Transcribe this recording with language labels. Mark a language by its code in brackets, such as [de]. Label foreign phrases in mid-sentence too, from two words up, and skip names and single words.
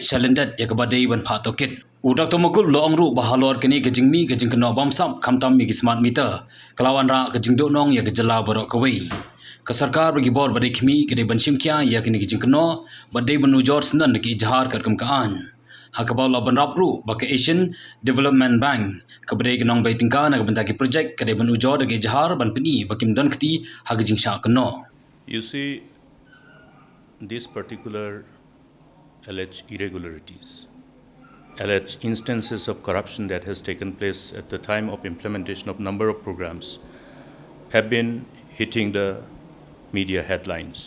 [kha] challendet ya kebadai ban pha tokit udak to Mukul lo angru bahalor kini ke jingmi ke Jingkynnoh Bamsap khamtam mi [en] smart meter [kha] kelawan ra ke jingdonong ya ke Jylla borok kawai ke sarkar bagi bor badai khmi ke de ban simkya ya kini ke Jingkynnoh badai ban Ujor senan ke Ejahar kat kaan hakabau la ban rapru bak Asian Development Bank ke badai kenong bai tingka na ke bentaki projek ke de ban Ujor ke Ejahar ban peni bakim don keti hag jingsha keno. [en] You see, this particular alleged irregularities, alleged instances of corruption that has taken place at the time of implementation of number of programs have been hitting the media headlines.